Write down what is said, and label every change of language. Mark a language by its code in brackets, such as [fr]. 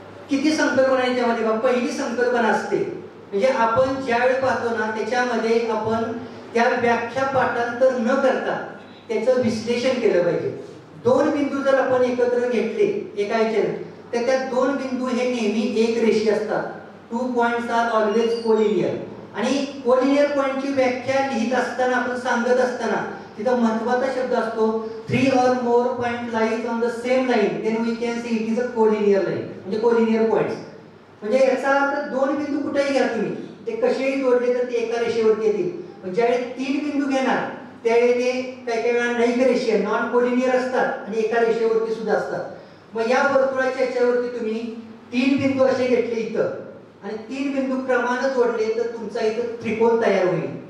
[mr] किती संकल्पना याच्यामध्ये बघा. पहिली संकल्पना असते म्हणजे आपण ज्यावेळी पाहतो ना त्याच्यामध्ये आपण त्या व्याख्या पाठांतर न करता त्याचं विश्लेषण केलं पाहिजे. 2 बिंदू जर आपण एकत्र घेतले एका याच्याने तर त्या 2 बिंदू हे नेहमी एक रेषी असतात. [en] 2 points are always collinear. [mr] आणि कोलिनियर पॉइंटची व्याख्या लिहित असताना आपण सांगत असताना तिथं महत्त्वाचा शब्द असतो [en] 3 or more point lies on the same line then we can say it is a collinear line. [mr] म्हणजे कोलिनियर पॉइंट्स म्हणजे याचा अर्थ दोन बिंदू कुठेही घ्या तुम्ही ते कसेही जोडले तर ते एका रेषेवरती येतील. पण ज्यावेळी 3 बिंदू घेणार त्यावेळी ते काही वेळा नैक रेषीय नॉन कोलिनियर असतात आणि एका रेषेवरती सुद्धा असतात. मग या वर्तुळाच्या याच्यावरती तुम्ही 3 बिंदू असे घेतले इथं आणि 3 बिंदू क्रमाने जोडले तर तुमचा इथं त्रिकोण तयार होईल.